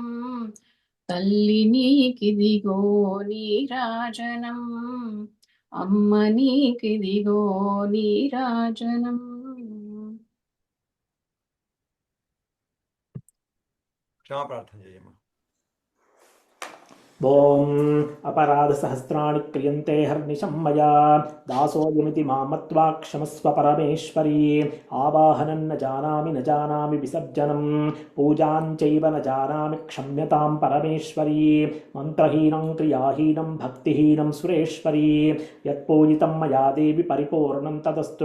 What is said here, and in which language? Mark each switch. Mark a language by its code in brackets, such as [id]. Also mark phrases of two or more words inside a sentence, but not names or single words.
[te] తల్లి నీకిదిగో నీరాజనం. అమ్మ నీకిదిగో నీరాజనం. క్షమా ప్రార్థన చేయమ్మా. [sa] ॐ अपराधसहस्राणि क्रियन्ते हर्निशं मया दासोऽयमिति मां मत्वा क्षमस्व परमेश्वरी आवाहनं न जानामि विसर्जनं पूजां चैव न जानामि क्षम्यतां परमेश्वरी मन्त्रहीनं क्रियाहीनं भक्तिहीनं सुरेश्वरी यत्पूजितं मया देवि परिपूर्णं तदस्तु